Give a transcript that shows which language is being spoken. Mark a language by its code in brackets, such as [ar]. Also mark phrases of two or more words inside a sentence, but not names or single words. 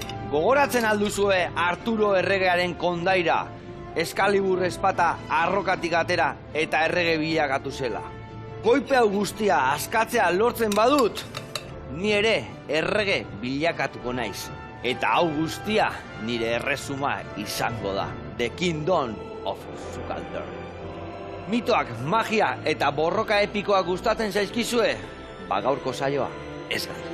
[eu] Gogoratzen alduzue Arturo erregearen kondaira, Eskalibur espata arrokatik atera eta errege bilakatu zela. Koipe hau guztia askatzea lortzen badut, ni ere errege bilakatuko naiz. Eta hau guztia nire erresuma izango da. [en] The Kingdom of Zukalder. [eu] Mitoak, magia eta borroka epikoak gustatzen zaizkizue? Ba gaurko saioa, ez galdu.